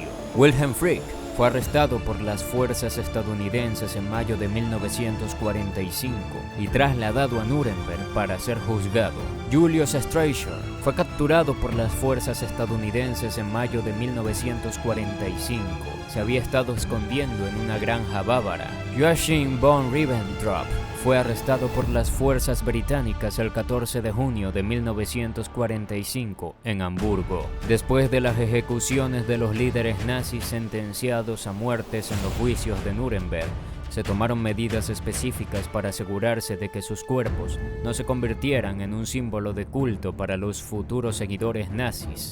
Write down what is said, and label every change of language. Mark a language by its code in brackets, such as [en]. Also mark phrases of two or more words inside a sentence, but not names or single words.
[es] Wilhelm Frick fue arrestado por las fuerzas estadounidenses en mayo de 1945 y trasladado a Nuremberg para ser juzgado. Julius Streicher fue capturado por las fuerzas estadounidenses en mayo de 1945. Se había estado escondiendo en una granja bávara. Joachim von Ribbentrop fue arrestado por las fuerzas británicas el 14 de junio de 1945 en Hamburgo. Después de las ejecuciones de los líderes nazis sentenciados a muertes en los juicios de Nuremberg, se tomaron medidas específicas para asegurarse de que sus cuerpos no se convirtieran en un símbolo de culto para los futuros seguidores nazis.